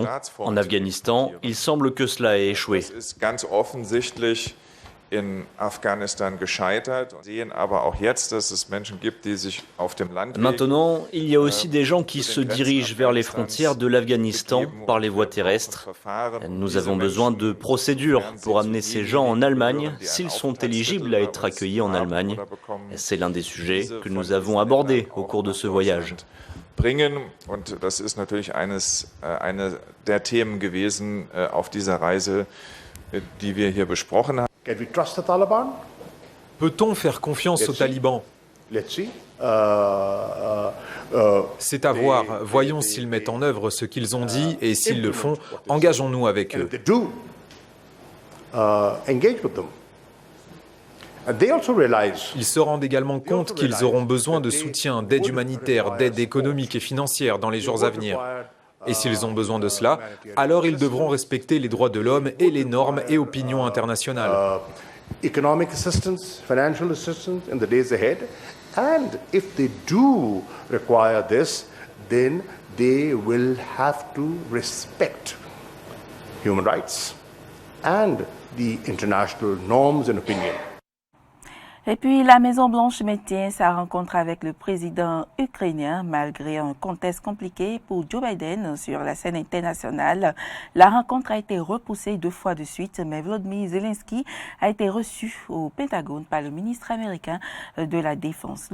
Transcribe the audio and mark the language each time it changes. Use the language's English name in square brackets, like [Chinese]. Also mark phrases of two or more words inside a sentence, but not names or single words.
[French] En Afghanistan, il semble que cela ait échoué. Maintenant, il y a aussi des gens qui se dirigent vers les frontières de l'Afghanistan par les voies terrestres. Nous avons besoin de procédures pour amener ces gens en Allemagne s'ils sont éligibles à être accueillis en Allemagne. C'est l'un des sujets que nous avons abordés au cours de ce voyage. [German] Und das ist natürlich eine der Themen gewesen auf dieser Reise, die wir hier besprochen haben. [French] Peut-on faire confiance aux talibans? C'est à voir. Voyons s'ils mettent en œuvre ce qu'ils ont dit et s'ils le font, engageons-nous avec eux. Ils se rendent également compte qu'ils auront besoin de soutien, d'aide humanitaire, d'aide économique et financière dans les jours à venir. Et s'ils ont besoin de cela, alors ils devront respecter les droits de l'homme et les normes et opinions internationales. [English] Economic assistance, financial assistance in the days ahead. And if they do require this, then they will have to respect human rights and the international norms and opinions. [French] Et puis, la Maison-Blanche maintient sa rencontre avec le président ukrainien malgré un contexte compliqué pour Joe Biden sur la scène internationale. La rencontre a été repoussée 2 fois de suite, mais Volodymyr Zelensky a été reçu au Pentagone par le ministre américain de la Défense.